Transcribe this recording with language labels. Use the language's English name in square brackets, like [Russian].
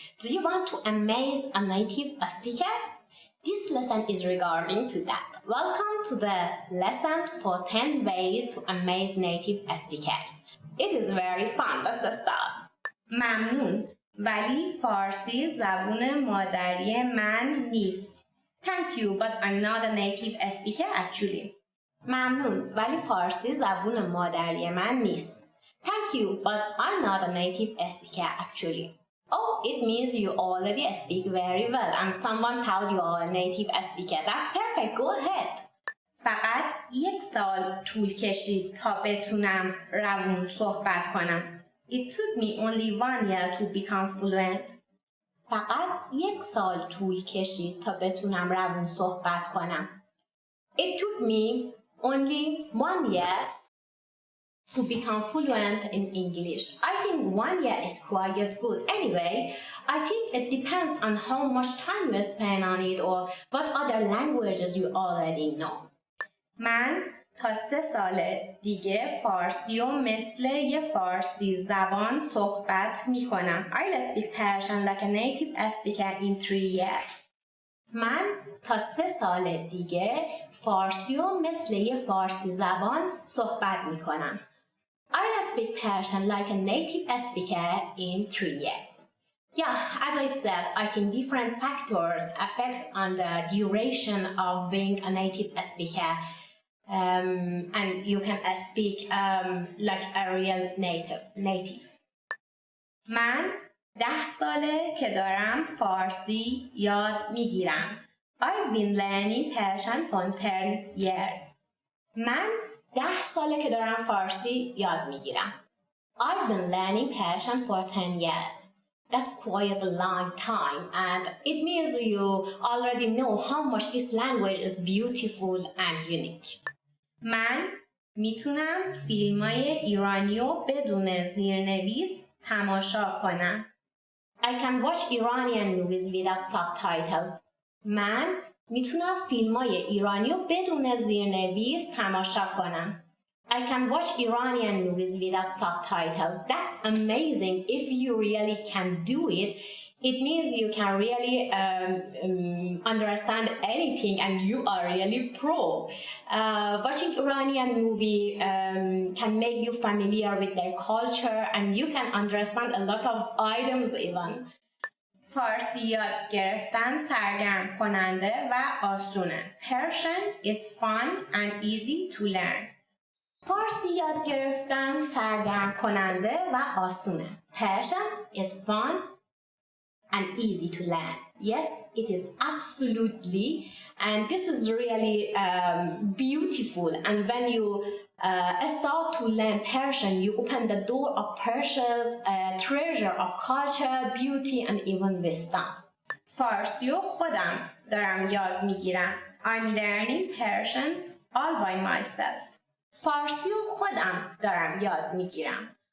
[English] Do you want to amaze a native speaker? This lesson is regarding to that. Welcome to the lesson for 10 ways to amaze native speakers. It is very fun. Let's start. [Persian] ممنون ولی فارسی زبون مادری من نیست. [English] Thank you, but I'm not a native speaker actually. [Persian] ممنون ولی فارسی زبون مادری من نیست. [English] Thank you, but I'm not a native speaker actually. Oh, it means you already speak very well and someone told you are a native speaker. That's perfect, go ahead. [Persian] فقط 1 سال طول کشید تا بتونم روون صحبت کنم. [English] It took me only 1 year to become fluent. [Persian] فقط 1 سال طول کشید تا بتونم روون صحبت کنم. [English] It took me only 1 year to become fluent in English. I think 1 year is quite good. Anyway, I think it depends on how much time you spend on it or what other languages you already know. [Persian] من تا 3 سال دیگه فارسی و مثل یه فارسی زبان صحبت میکنم. [English] I'll speak Persian like a native speaker in 3 years. [Persian] من تا 3 سال دیگه فارسی و مثل یه فارسی زبان صحبت میکنم. [English] I'll speak Persian like a native speaker in 3 years. Yeah, as I said, I think different factors affect on the duration of being a native speaker. And you can speak like a real native. [Persian] من 10 ساله که دارم فارسی یاد میگیرم. [English] I've been learning Persian for 10 years. [Persian] من 10 ساله که دارم فارسی یاد میگیرم. [English] I've been learning Persian for 10 years. That's quite a long time and it means you already know how much this language is beautiful and unique. [Persian] من میتونم فیلمای ایرانیو بدون زیرنویس تماشا کنم. [English] I can watch Iranian movies without subtitles. [Persian] من میتونم فیلمای ایرانیو بدون زیرنویس تماشا کنم. [English] I can watch Iranian movies without subtitles. That's amazing. If you really can do it, it means you can really understand anything and you are really pro. Watching Iranian movie can make you familiar with their culture and you can understand a lot of items even. [Persian] فارسی یاد گرفتن سرگرم کننده و آسونه. [English] Persian is fun and easy to learn. [Persian] فارسی یاد گرفتن سرگرم کننده و آسونه. [English] Persian is fun and easy to learn. Yes, it is absolutely, and this is really beautiful. And when you start to learn Persian, you open the door of Persia's treasure of culture, beauty, and even wisdom. [Persian] فارسی رو خودم دارم یاد میگیرم. [English] I'm learning Persian all by myself. [Persian] فارسی رو خودم دارم یاد میگیرم.